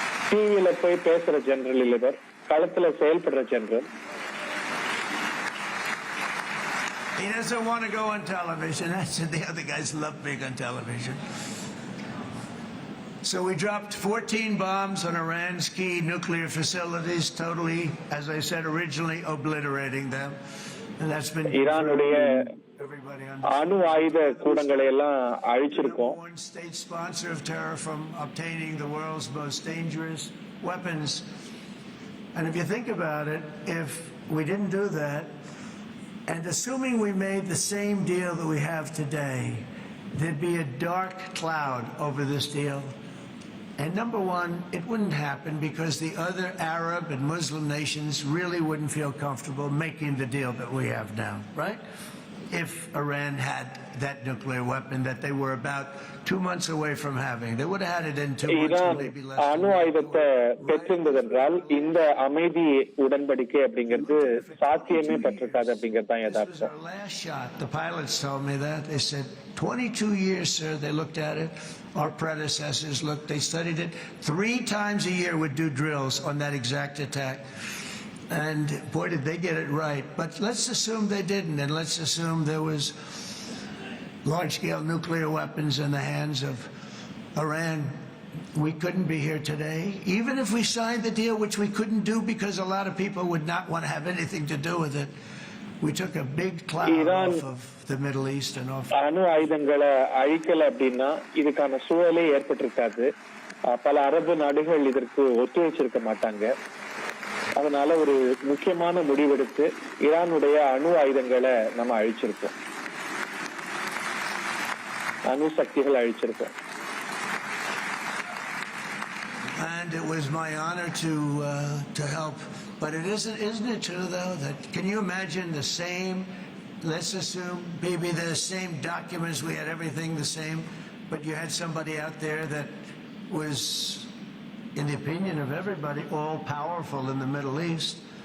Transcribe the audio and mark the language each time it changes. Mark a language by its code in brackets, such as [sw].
[ta] டிவியில போய் பேசுற ஜெனரல் இல்ல, இவர் களத்துல செயல்படுற general. [en] He doesn't want to go on television. I said the other guys love being on television. So we dropped 14 bombs on Iran's key nuclear facilities, totally, as I said originally, obliterating them. And that's been [ta] ஈரானுடைய அணு ஆயுத கூடங்களை எல்லாம் அழிச்சிருக்கோம். [en] One state sponsor of terror from obtaining the world's most dangerous weapons. And if you think about it, if we didn't do that, and assuming we made the same deal that we have today, there'd be a dark cloud over this deal. And number one, it wouldn't happen because the other Arab and Muslim nations really wouldn't feel comfortable making the deal that we have now, right? If Iran had that nuclear weapon that they were about 2 months away from having, they would have had it in 2 months, or maybe less. [ta] அணு ஆயுதத்தை பெற்றிருந்ததென்றால் இந்த அமைதி உடன்படிக்கை அப்படிங்கிறது சாத்தியமே பெற்றிருக்காது அப்படிங்கிறது தான் யதார்த்தம். [en] Last shot, the pilots told me that. They said 22 years, sir. They looked at it. Our predecessors looked. They studied it. 3 times a year would do drills on that exact attack. And boy, did they get it right. But let's assume they didn't, and let's assume there was large-scale nuclear weapons in the hands of Iran. We couldn't be here today, even if we signed the deal, which we couldn't do because a lot of people would not want to have anything to do with it. We took a big cloud off of the Middle East and off. [ta] அணு ஆயுதங்களை அழிக்கல அப்படின்னா இதுக்கான சூழலே ஏற்பட்டிருக்காது. பல அரபு நாடுகள் இதற்கு ஒத்துழைச்சிருக்க மாட்டாங்க. அதனால ஒரு முக்கியமான முடிவெடுத்து ஈரானுடைய அணு ஆயுதங்களை நம்ம அழிச்சிருக்கோம், அணு சக்திகள் அழிச்சிருக்கோம். [en] And it was my honor to help. But isn't it true though that can you imagine the same? Let's assume maybe the same documents, we had everything the same, but you had somebody out there that was, in the opinion of everybody, all powerful in the Middle East.